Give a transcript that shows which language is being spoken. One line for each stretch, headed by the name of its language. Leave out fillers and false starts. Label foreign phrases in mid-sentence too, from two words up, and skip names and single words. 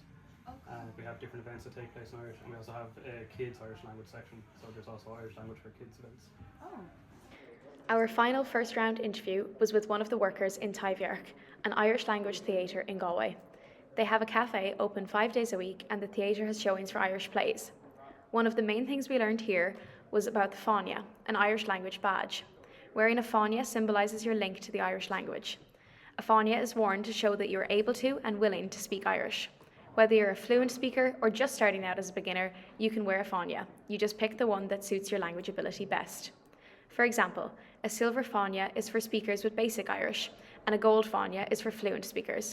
English: We have different events that take place in Irish, and we also have a kids Irish language section, so there's also Irish language for kids events. Our final first round interview was with one of the workers in Tyviark, an Irish language theatre in Galway. They have a cafe open 5 days a week and the theatre has showings for Irish plays. One of the main things we learned here was about the fáinne, an Irish language badge. Wearing a fáinne symbolises your link to the Irish language. A fáinne is worn to show that you are able to and willing to speak Irish. Whether you're a fluent speaker or just starting out as a beginner, you can wear a fáinne. You just pick the one that suits your language ability best. For example, a silver fáinne is for speakers with basic Irish, and a gold fáinne is for fluent speakers.